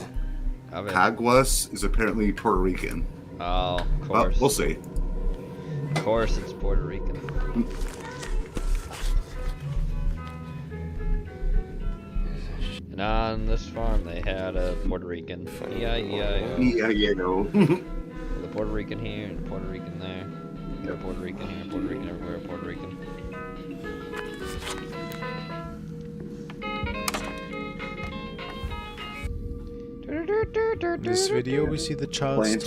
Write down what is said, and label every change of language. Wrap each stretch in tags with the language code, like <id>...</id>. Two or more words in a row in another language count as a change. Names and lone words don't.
<en>Alvin. Caguas is apparently Puerto Rican. Oh, of Well, course. we'll see. Of course it's Puerto Rican. And on this farm they had a Puerto Rican. E-I-E-I-O. E-I-E-I-O. The Puerto Rican here and the Puerto Rican there. Got a Puerto Rican here, Puerto Rican everywhere, Puerto Rican. In this video, we see the child's toy</en>